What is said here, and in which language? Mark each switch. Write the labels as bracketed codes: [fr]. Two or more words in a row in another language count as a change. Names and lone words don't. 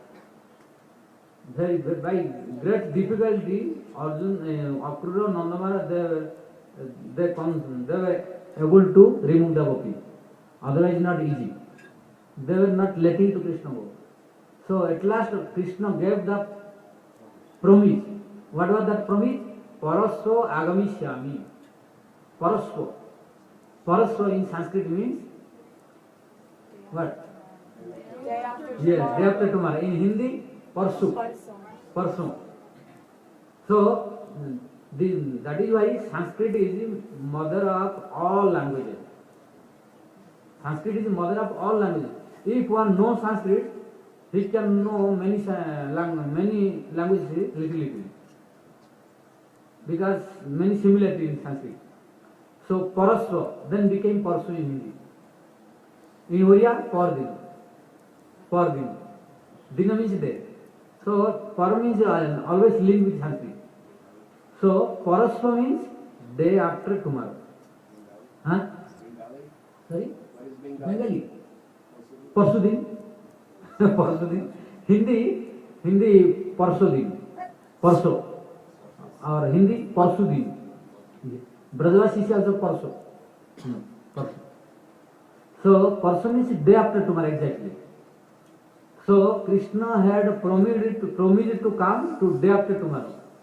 [en] By great difficulty, Arjun, Akrura, Nandamara, they were able to remove the gopi. Otherwise, not easy. They were not letting to Krishna go. So at last, Krishna gave the promise. What was that promise? [sa] परश्वः आगमिष्यामि. [en] Parasva. Parasva in Sanskrit means what? Day after tomorrow. Yes, day after tomorrow. In Hindi, parsu. Parsu. So, that is why Sanskrit is the mother of all languages. Sanskrit is the mother of all languages. If one knows Sanskrit, he can know many languages little. Because many similarity in Sanskrit. So, parasva then became parsu in Hindi. In Oriya, pardin. Pardin. Dina means day. So, par means always linked with Sanskrit. So, parasva means day after tomorrow. Huh? Sorry? Bengali. Parsudin. Parsudin. Hindi Parsudin. Parso. Or Hindi Parsudin. Brajavasis is also Parso. Parso. So, Parso means day after tomorrow exactly. So, Krishna had promised to come to day after tomorrow.